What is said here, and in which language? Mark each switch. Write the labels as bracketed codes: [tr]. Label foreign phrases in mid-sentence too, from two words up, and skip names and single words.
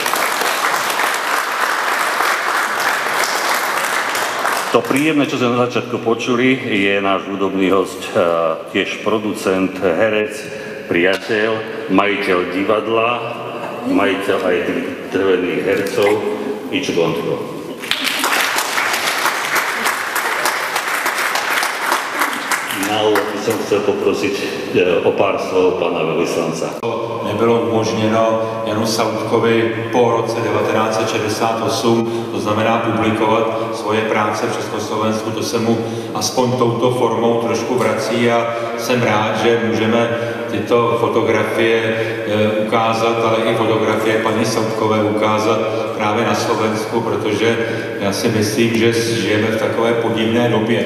[sk] To príjemné, čo sme na začiatku počuli, je náš hudobný host, tiež producent, herec, priateľ, majiteľ divadla, majiteľ aj tých drvených hercov, Ičo Gontko. Na úvod by som chcel poprosiť o pár slov pána veľvyslanca. [cs] Nebylo umožněno Janu Sautkovi po roce 1968, to znamená publikovat svoje práce v Československu, to se mu aspoň touto formou trošku vrací a jsem rád, že můžeme tyto fotografie ukázat, ale i fotografie paní Sautkové ukázat právě na Slovensku, protože já si myslím, že žijeme v takové podivné době.